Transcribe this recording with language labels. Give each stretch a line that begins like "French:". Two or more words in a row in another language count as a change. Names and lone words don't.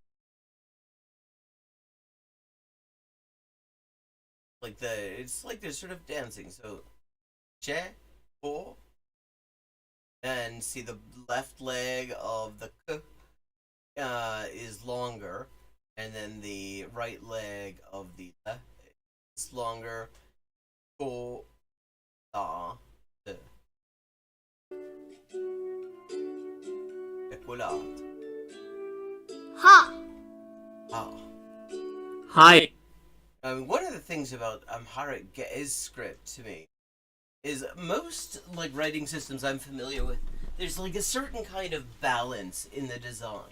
English: Like it's like they're sort of dancing. So, che, po, and see the left leg of the k is longer, and then the right leg of the le is longer. Ko, da, de. Chocolate. Ha. Ah. هاي. One of the things about Amharic script to me is most like writing systems I'm familiar with, there's like a certain kind of balance in the design.